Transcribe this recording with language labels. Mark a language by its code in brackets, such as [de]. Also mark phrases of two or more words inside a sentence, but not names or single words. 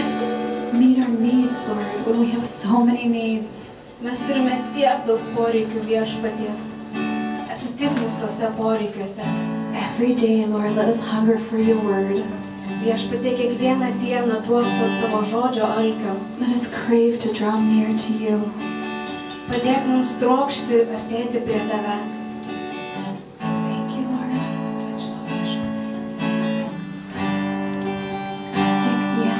[en] Meet our needs, Lord, when we have so many needs. [lt] Mes turime tiek daug poreikių, Viešpatie. Sutik mus tose poreikiuose. [en] Every day, Lord, let us hunger for your word. [lt] Viešpatie, kiekvieną dieną duok to tavo žodžio alkio. [en] Let us crave to draw near to you. [lt] Padėk mums trokšti artėti prie tavęs. [en] Thank you, Lord. Take